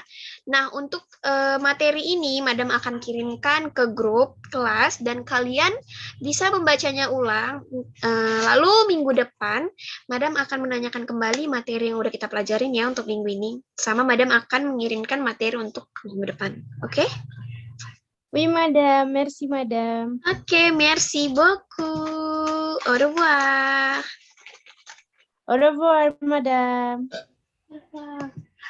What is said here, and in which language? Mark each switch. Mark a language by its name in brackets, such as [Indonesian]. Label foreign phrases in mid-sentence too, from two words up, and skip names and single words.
[Indonesian] Nah, untuk materi ini Madam akan kirimkan ke grup kelas dan kalian bisa membacanya ulang. Lalu minggu depan Madam akan menanyakan kembali materi yang udah kita pelajarin ya untuk minggu ini. Sama Madam akan mengirimkan materi untuk minggu depan. Oke? [French] Oui, Madame. Merci, Madame. Oke, merci beaucoup. Au revoir. Au revoir, Madame. Au revoir.